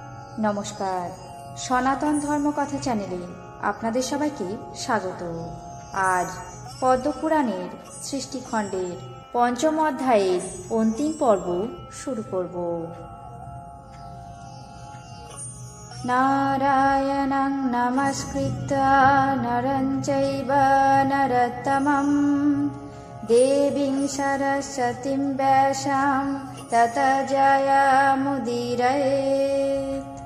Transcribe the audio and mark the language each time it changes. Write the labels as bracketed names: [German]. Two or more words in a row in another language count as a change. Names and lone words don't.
[Bangla] নমস্কার, সনাতন ধর্মকথা চ্যানেলে আপনাদের সবাইকে স্বাগত। আজ পদ্মপুরাণের সৃষ্টিখণ্ডের পঞ্চম অধ্যায়ের অন্তিম পর্ব শুরু করব। [Sanskrit] নারায়ণং নমস্কৃত্য নরং চৈব নরোত্তমং দেবীং সরস্বতীং ব্যাসাং ততো জয়মুদীরয়েৎ।